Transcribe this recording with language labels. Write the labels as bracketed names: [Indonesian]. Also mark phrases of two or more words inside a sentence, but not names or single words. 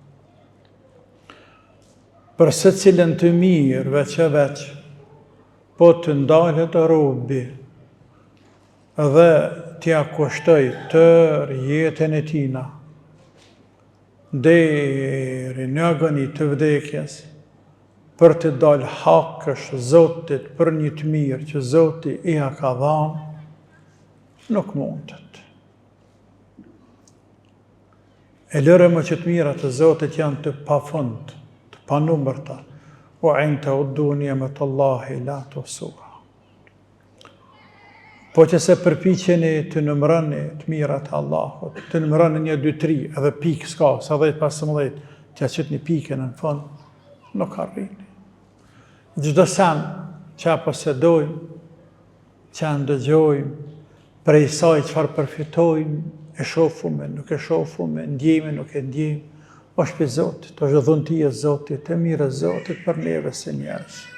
[Albanian] Për se cilën të mirë, veç e veç, po të ndalet e robi, dhe t'ja kushtoj tërë jetën e tina, deri në agoni të vdekjes, për të dalë hakësh Zotit për një të mirë që Zotit i ha ka dhanë, nuk mundet. E lëre më që të mirat e Zotit janë të pafund, të panumërta, o in të [Arabic] تعدوا نعمة الله لا تحصوها. [Albanian] Po që se përpiqeni të numëroni të mirat e Allahut, të numëroni 1, 2, 3, edhe pikë s'ka, sa 10, 15, t'ja qëtë një pikën në fund, nuk arrini. Çdo sen që posedojmë, që ndëgjojmë, prej saj çfarë përfitojmë, e shofume, nuk e shofume, ndjejme, nuk e ndjejmë, është për Zotit, është dhuntia e Zotit, e mirë e Zotit për neve se njerëz.